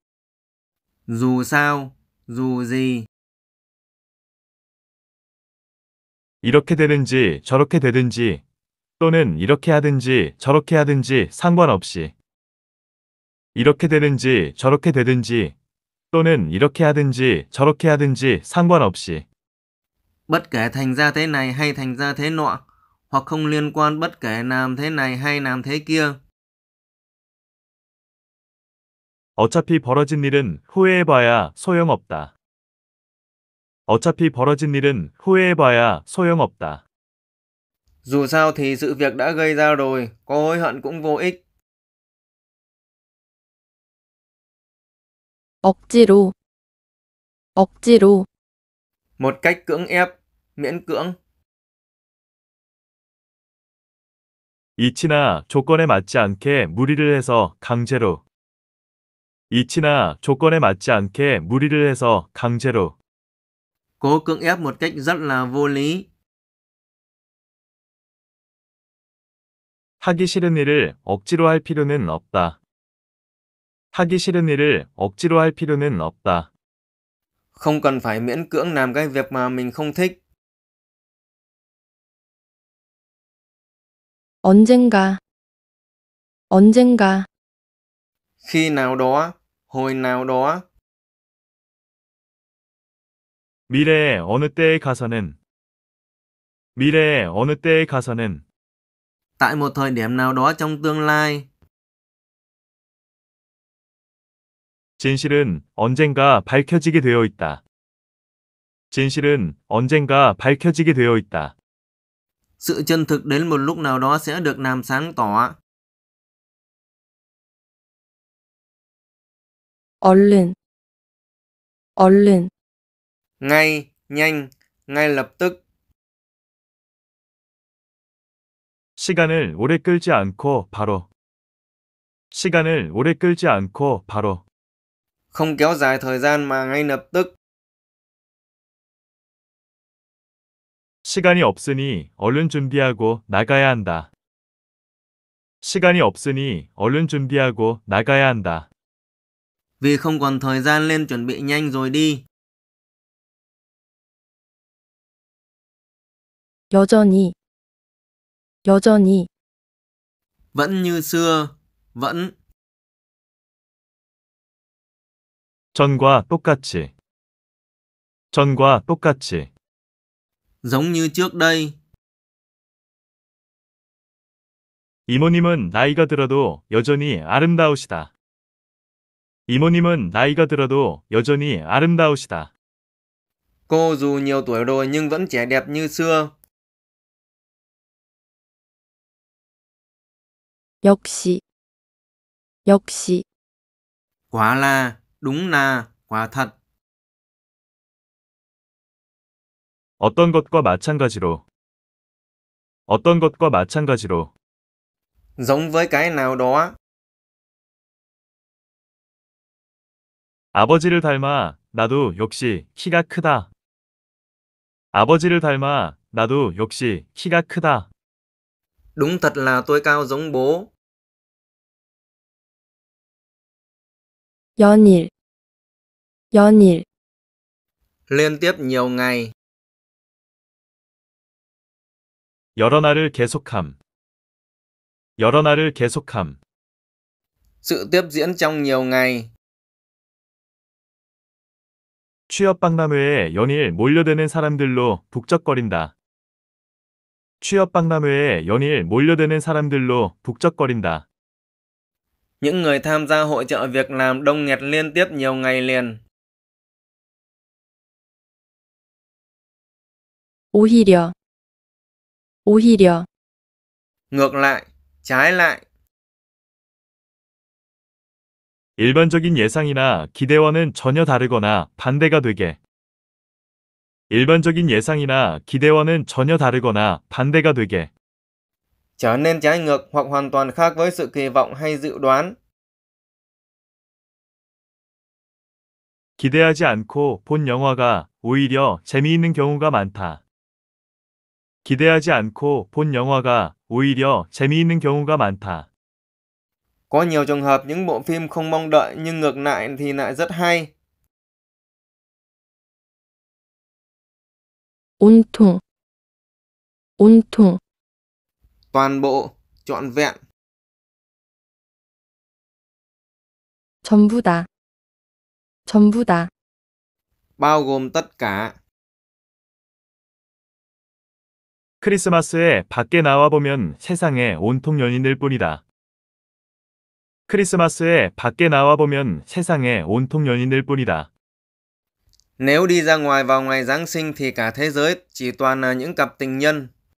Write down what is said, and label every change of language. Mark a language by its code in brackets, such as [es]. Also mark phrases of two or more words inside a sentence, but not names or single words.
[vi] Dù sao, dù gì. [ko] 이렇게 되든지 저렇게 되든지 또는 이렇게 하든지 저렇게 하든지 상관없이. 이렇게 되든지 저렇게 되든지 또는 이렇게 하든지 저렇게 하든지 상관없이. [vi] Bất kể thành ra thế này hay thành ra thế nọ, hoặc không liên quan bất kể làm thế này hay làm thế kia. [ko] 어차피 벌어진 일은 후회해봐야 소용없다. 어차피 벌어진 일은 후회해봐야 소용없다. [vi] Dù sao thì sự việc đã gây ra rồi, có hối hận cũng vô ích. [ko] 억지로, 억지로, [vi] Một cách cưỡng ép, miễn cưỡng. [ko] 이치나 조건에 맞지 않게 무리를 해서 강제로. 이치나 조건에 맞지 않게 무리를 해서 강제로. [vi] Cố cưỡng ép một cách rất là vô lý. [ko] 하기 싫은 일을 억지로 할 필요는 없다. 하기 싫은 일을 억지로 할 필요는 없다. [vi] Không cần phải miễn cưỡng làm cái việc mà mình không thích. [ko] 언젠가, 언젠가, [vi] Khi nào đó, hồi nào đó. [ko] 미래의 어느 때에 가서는. 미래의 어느 때에 가서는. [vi] Tại một thời điểm nào đó trong tương lai. [ko] 진실은 언젠가 밝혀지게 되어 있다. 진실은 언젠가 밝혀지게 되어 있다. [vi] Sự chân thực đến một lúc nào đó sẽ được làm sáng tỏ. [ko] 얼른, 얼른, [vi] Ngay, nhanh, ngay lập tức. [ko] 시간을 오래 끌지 않고 바로. 시간을 오래 끌지 않고 바로. [vi] Không kéo dài thời gian mà ngay lập tức. [ko] 시간이 없으니 얼른 준비하고 나가야 한다. 시간이 없으니 얼른 준비하고 나가야 한다. [vi] Vì không còn thời gian nên chuẩn bị nhanh rồi đi. [ko] 여전히, 여전히, [vi] Vẫn như xưa, vẫn. [ko] 전과 똑같이. 전과 똑같이. [vi] Giống như trước đây. [ko] 이모님은 나이가 들어도 여전히 아름다우시다. 이모님은 나이가 들어도 여전히 아름다우시다. [vi] Cô dù nhiều tuổi rồi nhưng vẫn trẻ đẹp như xưa. [ko] 역시, 역시, [vi] Quả là, đúng là, quả thật. [ko] 어떤 것과 마찬가지로. 어떤 것과 마찬가지로. [vi] Giống với cái nào đó. [ko] 아버지를 닮아 나도 역시 키가 크다. 아버지를 닮아 나도 역시 키가 크다. [vi] Đúng thật là tôi cao giống bố. [ko] 연일, 연일, [vi] Liên tiếp nhiều ngày. [ko] 여러 날을 계속함. 여러 날을 계속함. [vi] Sự tiếp diễn trong nhiều ngày. [ko] 취업 박람회에 연일 몰려드는 사람들로 북적거린다. 취업 박람회에 연일 몰려드는 사람들로 북적거린다. [vi] Những người tham gia hội chợ việc làm đông nghẹt liên tiếp nhiều ngày liền. [ko] 오히려, 오히려, [vi] Ngược lại, trái lại. [ko] 일반적인 예상이나 기대와는 전혀 다르거나 반대가 되게. 일반적인 예상이나 기대와는 전혀 다르거나 반대가 되게. [vi] Trở nên trái ngược hoặc hoàn toàn khác với sự kỳ vọng hay dự đoán. [ko] 기대하지 않고 본 영화가 오히려 재미있는 경우가 많다. 기대하지 않고 본 영화가 오히려 재미있는 경우가 많다. [vi] Có nhiều trường hợp những bộ phim không mong đợi nhưng ngược lại thì lại rất hay. [ko] 온통, 온통, [vi] Toàn bộ, trọn vẹn. [ko] 전부 다, 전부 다, [vi] Bao gồm tất cả. [ko] 크리스마스에 밖에 나와보면 세상에 온통 연인일 뿐이다. 크리스마스에 밖에 나와보면 세상에 온통 연인일 뿐이다. [vi] Nếu đi ra ngoài vào ngày Giáng sinh thì cả thế giới chỉ toàn là những cặp tình nhân.